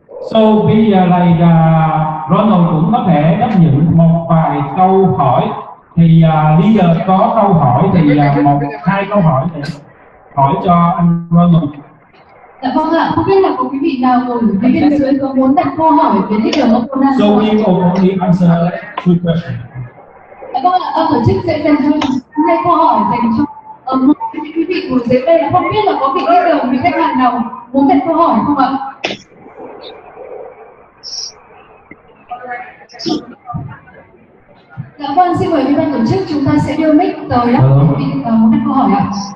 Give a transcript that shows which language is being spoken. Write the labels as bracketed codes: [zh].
[vi] So bây giờ là Ronald cũng có thể đáp nhận một vài câu hỏi. Thì leader có câu hỏi thì hai câu hỏi để hỏi cho anh Ronald. Dạ vâng ạ, không biết là có quý vị nào ngồi phía bên dưới có muốn đặt câu hỏi với leader không? [en] So we will only answer 2 questions. [vi] Dạ vâng ạ, tổ chức sẽ dành cho 2 câu hỏi dành cho quý vị ngồi dưới đây. Không biết là có vị leader, vị khách hàng nào muốn đặt câu hỏi không ạ? Dạ vâng, xin mời quý ban tổ chức, chúng ta sẽ đưa mic tới quý vị muốn đặt câu hỏi ạ.